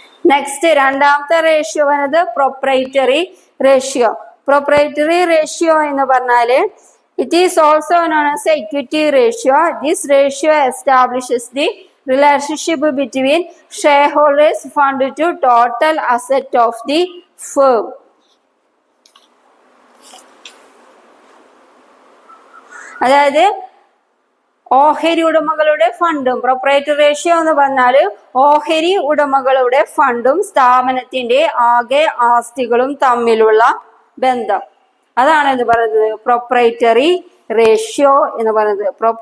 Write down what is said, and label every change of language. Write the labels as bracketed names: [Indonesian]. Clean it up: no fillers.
[Malayalam] Next രണ്ടാമത്തെ ratio വരുന്നത് proprietary ratio. Proprietary ratio എന്ന് പറഞ്ഞാല് [English] it is also known as equity ratio. This ratio establishes the relationship between shareholders fund to total asset of the firm. [Malayalam] അതായത് ഓഹരി ഉടമകളുടെ ഫണ്ടും, proprietary ratio എന്ന് പറഞ്ഞാല് ഓഹരി ഉടമകളുടെ ഫണ്ടും സ്ഥാപനത്തിന്റെ ആകെ ആസ്തികളും തമ്മിലുള്ള ബന്ധം. അതാണ് എന്ന് പറയുന്നത് പ്രൊപ്രൈറ്ററി റേഷ്യോ എന്ന് പറയുന്നത്.